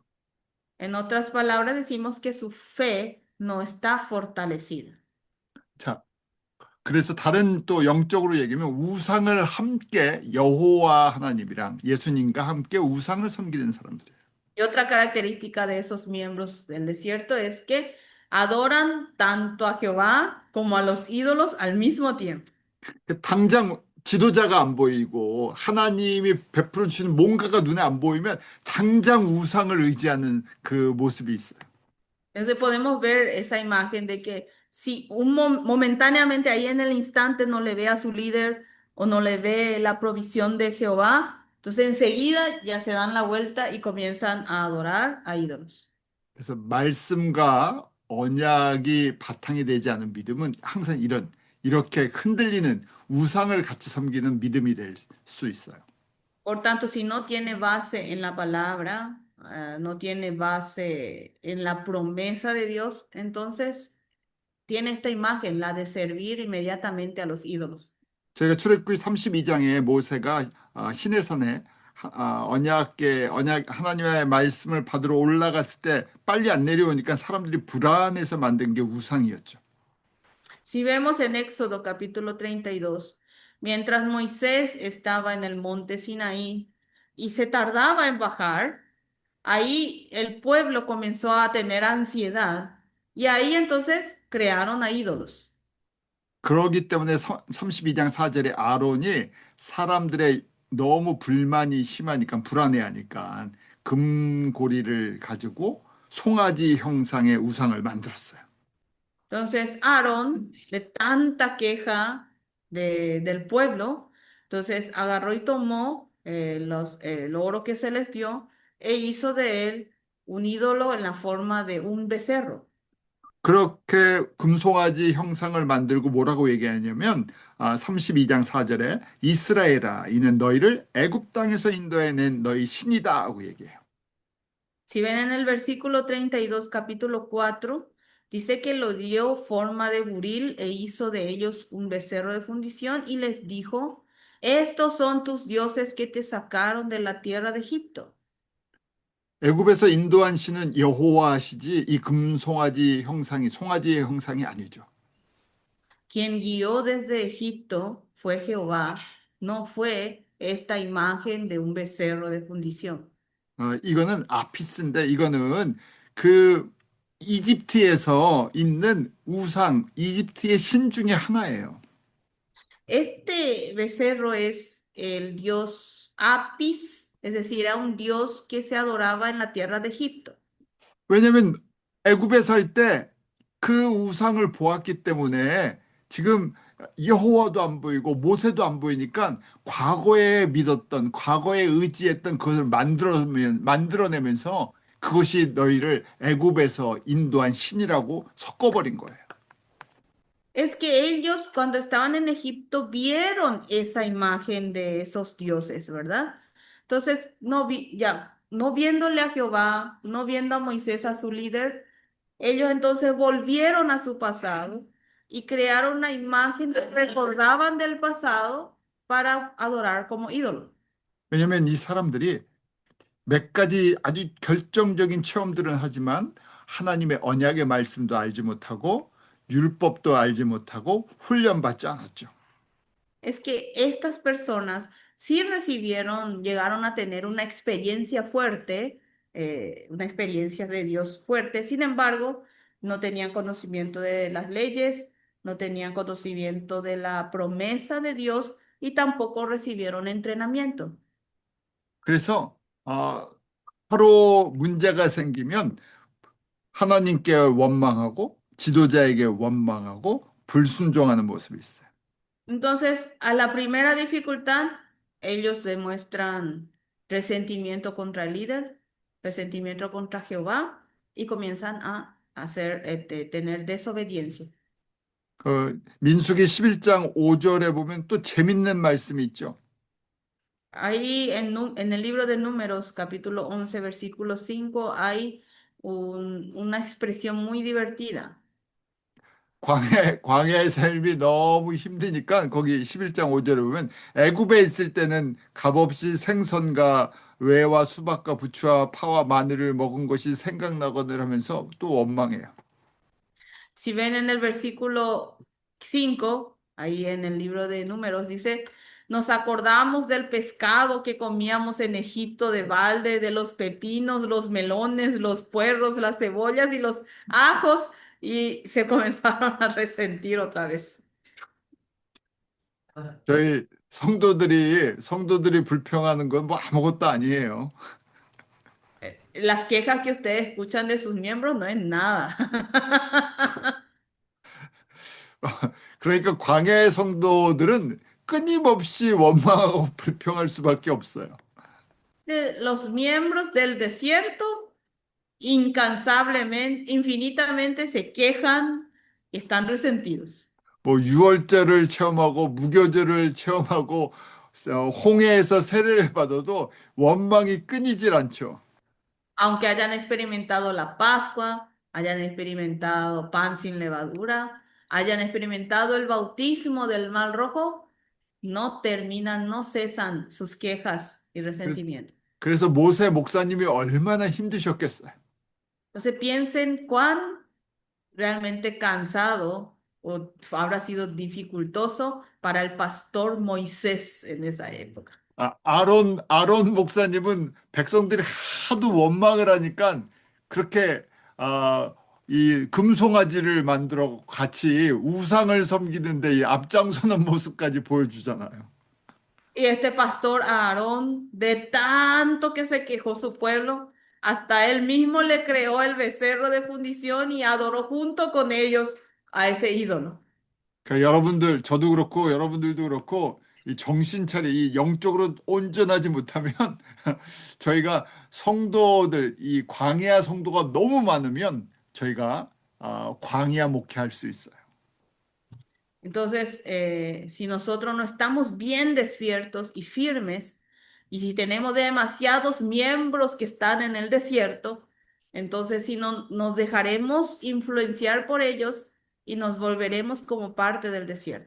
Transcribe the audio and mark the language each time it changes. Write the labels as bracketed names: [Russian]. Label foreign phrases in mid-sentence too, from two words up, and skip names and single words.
[Spanish] En otras palabras, decimos que su fe no está fortalecida. [Korean] 자, 그래서 다른 또 영적으로 얘기하면 우상을 함께 여호와 하나님이랑 예수님과 함께 우상을 섬기는 사람들이에요. [Spanish] Y otra característica de esos miembros del desierto es que adoran tanto a Jehová como a los ídolos al mismo tiempo. [Korean] 당장 지도자가 안 보이고 하나님이 베풀어 주시는 뭔가가 눈에 안 보이면 당장 우상을 의지하는 그 모습이 있어요. [Spanish] Entonces podemos ver esa imagen de que si momentáneamente ahí en el instante no le ve a su líder o no le ve la provisión de Jehová, entonces enseguida ya se dan la vuelta y comienzan a adorar a ídolos. [Korean] 그래서 말씀과 언약이 바탕이 되지 않은 믿음은 항상 이렇게 흔들리는 우상을 같이 섬기는 믿음이 될 수 있어요. [Spanish] Por tanto, si no tiene base en la palabra, no tiene base en la promesa de Dios, entonces tiene esta imagen, la de servir inmediatamente a los ídolos. [Korean] 저희가 출애굽기 32장에 모세가 시내산에 언약 하나님의 말씀을 받으러 올라갔을 때 빨리 안 내려오니까 사람들이 불안해서 만든 게 우상이었죠. [Spanish] Si vemos en Éxodo capítulo 32, mientras Moisés estaba en el monte Sinaí y se tardaba en bajar, ahí el pueblo comenzó a tener ansiedad y ahí entonces crearon a ídolos. [Korean] 그러기 때문에 32장 4절에 아론이 사람들의 너무 불만이 심하니까 불안해하니까 금고리를 가지고 송아지 형상의 우상을 만들었어요. [Spanish] Entonces Aarón, de tanta queja del pueblo, entonces agarró y tomó el oro que se les dio e hizo de él un ídolo en la forma de un becerro. [Korean] 그렇게 금송아지 형상을 만들고 뭐라고 얘기하냐면 32장 4절에 이스라엘아 이는 너희를 애굽 땅에서 인도해낸 너희 신이다 하고 얘기해요. [Spanish] Si ven en el versículo 32, capítulo 4, dice que lo dio forma de buril e hizo de ellos un becerro de fundición y les dijo, estos son tus dioses que te sacaron de la tierra de Egipto. [Korean] 애굽에서 인도한 신은 여호와시지 이 금송아지 형상이 송아지의 형상이 아니죠. [Spanish] Quien guió desde Egipto fue Jehová, no fue esta imagen de un becerro de fundición. [Korean] 이거는 아피스인데 이거는 그 이집트에서 있는 우상, 이집트의 신 중에 하나예요. [Spanish] Este becerro es el dios Apis, es decir, era un dios que se adoraba en la tierra de Egipto. [Korean] 왜냐면 애굽에 살 때 그 우상을 보았기 때문에 지금 여호와도 안 보이고 모세도 안 보이니까 과거에 믿었던 과거에 의지했던 그것을 만들어내면서 그것이 너희를 애굽에서 인도한 신이라고 섞어버린 거예요. [Spanish] Es que ellos cuando estaban en Egipto vieron esa imagen de esos dioses, ¿verdad? Entonces, no viéndole a Jehová, no viendo a Moisés, a su líder, ellos entonces volvieron a su pasado y crearon una imagen que recordaban del pasado para adorar como ídolo. [Korean] 왜냐면 이 사람들이 몇 가지 아주 결정적인 체험들은 하지만 하나님의 언약의 말씀도 알지 못하고 율법도 알지 못하고 훈련받지 않았죠. [Spanish] Es que estas personas sí recibieron, llegaron a tener una experiencia fuerte, una experiencia de Dios fuerte, sin embargo, no tenían conocimiento de las leyes, no tenían conocimiento de la promesa de Dios y tampoco recibieron entrenamiento. [Korean] 그래서 서로 문제가 생기면 하나님께 원망하고 지도자에게 원망하고 불순종하는 모습이 있어요. [Spanish] Entonces, a la primera dificultad, ellos demuestran resentimiento contra el líder, resentimiento contra Jehová y comienzan a hacer, tener desobediencia. [Korean] 그 민수기 11장 5절에 보면 또 재밌는 말씀이 있죠. [Spanish] Ahí en el libro de Números, capítulo 11, versículo 5, hay una expresión muy divertida. [Korean] 광야의 삶이 너무 힘드니까 거기 11장 5절에 보면 애굽에 있을 때는 값없이 생선과 외와 수박과 부추와 파와 마늘을 먹은 것이 생각나거늘 하면서 또 원망해요. [Spanish] Si ven en el versículo 5, ahí en el libro de Números, dice, nos acordamos del pescado que comíamos en Egipto de balde, de los pepinos, los melones, los puerros, las cebollas y los ajos, y se comenzaron a resentir otra vez. [Korean] 저희 성도들이 불평하는 건 뭐 아무것도 아니에요. [Spanish] Las quejas que ustedes escuchan de sus miembros no es nada. [Korean] 그러니까 광야의 성도들은 끊임없이 원망하고 불평할 수밖에 없어요. [Spanish] Los miembros del desierto incansablemente, infinitamente se quejan y están resentidos. [Korean] 뭐 유월절을 체험하고 무교절을 체험하고 홍해에서 세례를 받아도 원망이 끊이질 않죠. [Spanish] Aunque hayan experimentado la Pascua, hayan experimentado pan sin levadura, hayan experimentado el bautismo del Mar Rojo, no terminan, no cesan sus quejas y [Korean] 그래- [Spanish] resentimientos. [Korean] 그래서 모세 목사님이 얼마나 힘드셨겠어요. [Spanish] Entonces piensen cuán realmente cansado o habrá sido dificultoso para el pastor Moisés en esa época. [Korean] 아론 목사님은 백성들이 하도 원망을 하니까 그렇게 이 금송아지를 만들어 같이 우상을 섬기는데 이 앞장서는 모습까지 보여주잖아요. [Spanish] Y este pastor Aarón, de tanto que se quejó su pueblo, hasta él mismo le creó el becerro de fundición y adoró junto con ellos a ese ídolo. [Korean] 그러니까 여러분들, 저도 그렇고 여러분들도 그렇고 이 정신 차려, 이 영적으로 온전하지 못하면 저희가 성도들, 이 광야 성도가 너무 많으면 저희가 광야 목회할 수 있어요. [Spanish] Entonces, si nosotros no estamos bien despiertos y firmes, y si tenemos demasiados miembros que están en el desierto, entonces si no nos dejaremos influenciar por ellos y nos volveremos como parte del desierto.